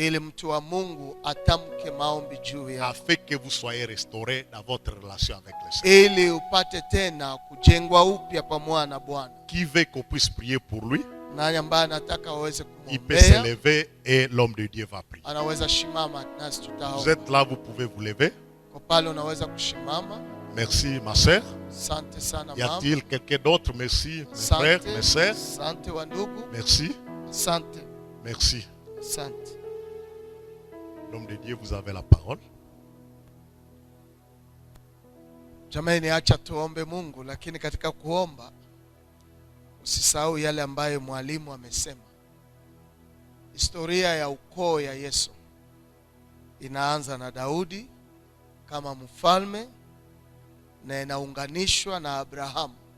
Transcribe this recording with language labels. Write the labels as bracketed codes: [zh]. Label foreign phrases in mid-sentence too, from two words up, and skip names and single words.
[sw] Ili mtu wa Mungu atamke maombi juu yako. [fr] Afin que vous soyez restaurés dans votre relation avec le Seigneur. [sw] Ili upate tena kujengwa upya pamoja na Bwana. [fr] Qui veut qu'on puisse prier pour lui? [sw] Nani ambaye anataka waweze kumwombea? [fr] Il peut se lever et l'homme de Dieu va prier. [sw] Anaweza shimama nasi tutaomba. [fr] Vous êtes là, vous pouvez vous lever. [sw] Kwa pale unaweza kushimama. [fr] Merci ma sœur. [sw] Asante sana mama. [fr] Y a-t-il quelqu'un d'autre? Merci mes frères, mes sœurs. [sw] Asante wa ndugu. [fr] Merci. [sw] Asante. [fr] Merci. [sw] Asante. [fr] L'homme de Dieu, vous avez la parole. [sw] Jamani, acha tuombe Mungu, lakini katika kuomba usisahau yale ambayo mwalimu amesema. Historia ya ukoo ya Yesu inaanza na Daudi kama mfalme na inaunganishwa na Abrahamu.